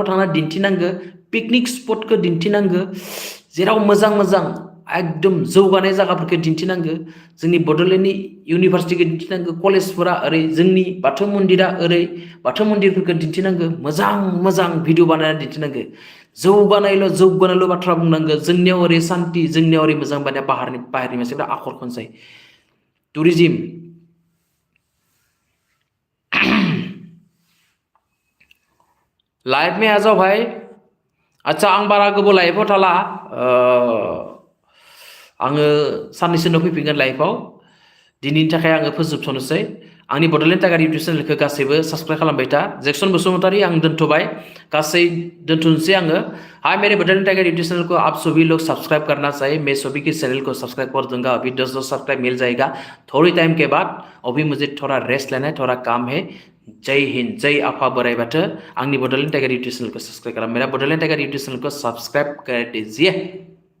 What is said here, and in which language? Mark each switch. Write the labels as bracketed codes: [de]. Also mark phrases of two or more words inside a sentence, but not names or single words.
[brx] थांना दिन्थिनांगौ पिकनिक स्पटखौ दिन्थिनांगौ जेराव मोजां मोजां एकदम जौगानाय जायगाफोरखौ दिन्थिनांगौ जोंनि बड'लेण्डनि इउनिभार्सिटिखौ दिन्थिनांगौ कलेजफोरा ओरै जोंनि बाथौ मन्दिरा ओरै बाथौ मन्दिरफोरखौ दिन्थिनांगौ मोजां मोजां भिडिअ बानायनानै दिन्थिनांगौ जौगानायल' बाथ्रा बुंनांगौ जोंनियाव ओरै सान्थि जोंनियाव ओरै मोजां बानाया बाहेरनि मानसिफ्रा आखरखौनो जायो टुरिजिम [hi] लाइफ में आ जाओ भाई अच्छा [brx] आं बारा गोबाव लाइफआव थाला आङो साननैसो उनाव फैफिनगोन लाइफआव दिनैनि थाखाय आङो फोजोबथ'नोसै आंनि बड'लेण्ड टाइगार इउटुब चेनेलखौ गासैबो साबसक्राइब खालामबाय था जेक्सन बसुमतारी आं दोनथ'बाय गासै दोनथ'नोसै आङो [hi] हाय मेरे बड'लेण्ड टाइगर यूट्यूब चैनल को आप सभी लोग सब्सक्राइब करना चाहिए मैं सभी के चैनल को सब्सक्राइब कर दूंगा अभी 10 सब्सक्राइब मिल जाएगा थोड़ी टाइम के बाद अभी मुझे थोड़ा रेस्ट लेना है थोड़ा काम है जय हिंद जय आफा बोराइ बाथौ आंनि बड'लेण्ड टाइगर यूट्यूब चैनल को सब्सक्राइब करा मेरा बड'लेण्ड टाइगर यूट्यूब चैनल को सब्सक्राइब कर दीजिए